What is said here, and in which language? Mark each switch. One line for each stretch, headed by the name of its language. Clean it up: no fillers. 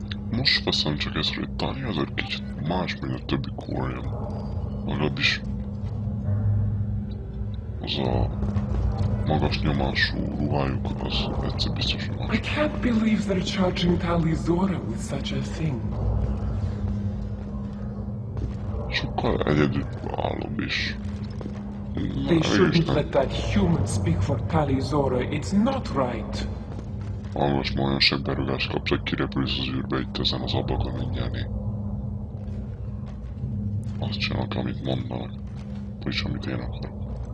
Hungarian: Most veszem csak észre, hogy Tali azért kicsit más, mint a többi kórjam. Legalábbis az a magas nyomású ruhájuk az egyszer biztos más.
English: I can't believe they're charging Tali'Zorah with such a thing.
Hungarian: Sokkal egyedülállóbb is.
English: They shouldn't let that human speak for Tali'Zorah. It's not right.
Hungarian: Hallgass, ma olyan sebberügást kapsz, hogy kirepülsz az űrbe itt ezen az ablakon mindjárt. Azt csinálok, amit mondanak. Vagyis amit én akarok.